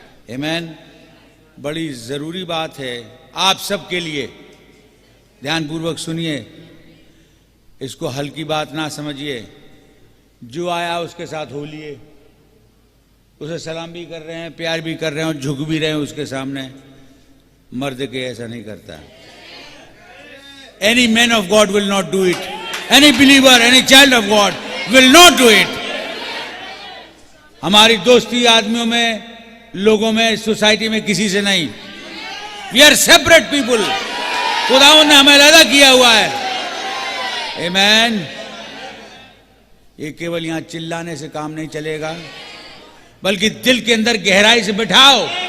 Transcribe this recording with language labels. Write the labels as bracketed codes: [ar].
[hi] आमीन, बड़ी जरूरी बात है आप सबके लिए। ध्यानपूर्वक सुनिए, इसको हल्की बात ना समझिए। जो आया उसके साथ हो लिए, उसे सलाम भी कर रहे हैं, प्यार भी कर रहे हैं, और झुक भी रहे हैं उसके सामने। मर्द के ऐसा नहीं करता। [en] Any man of God will not do it. Any believer, any child of God will not do it. [hi] हमारी दोस्ती आदमियों में, लोगों में, सोसाइटी में किसी से नहीं। [en] We are separate people. [hi] खुदावंद ने हमें अलग किया हुआ है। [en] Amen. [hi] ये केवल यहां चिल्लाने से काम नहीं चलेगा, बल्कि दिल के अंदर गहराई से बिठाओ।